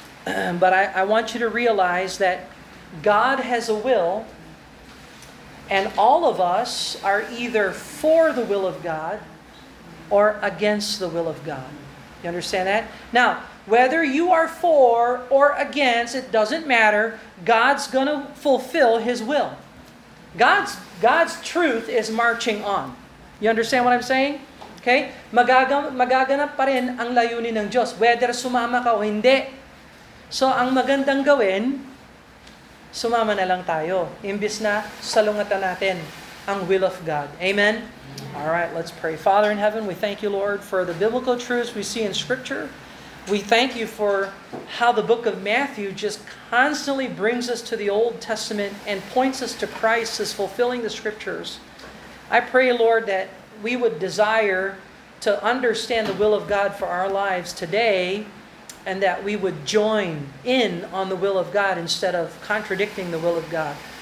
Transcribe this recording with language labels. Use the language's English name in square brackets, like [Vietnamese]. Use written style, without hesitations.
[English] But I want you to realize that God has a will, and all of us are either for the will of God or against the will of God. You understand that? Now, whether you are for or against, it doesn't matter. God's going to fulfill His will. God's truth is marching on. You understand what I'm saying? Okay? [Filipino] Magaganap pa rin ang layunin ng Diyos, whether sumama ka o hindi. So, ang magandang gawin, sumama na lang tayo, imbis na salungatan natin ang will of God. [English] Amen? All right, let's pray. Father in heaven, we thank you, Lord, for the biblical truths we see in Scripture. We thank you for how the book of Matthew just constantly brings us to the Old Testament and points us to Christ as fulfilling the Scriptures. I pray, Lord, that we would desire to understand the will of God for our lives today, and that we would join in on the will of God instead of contradicting the will of God.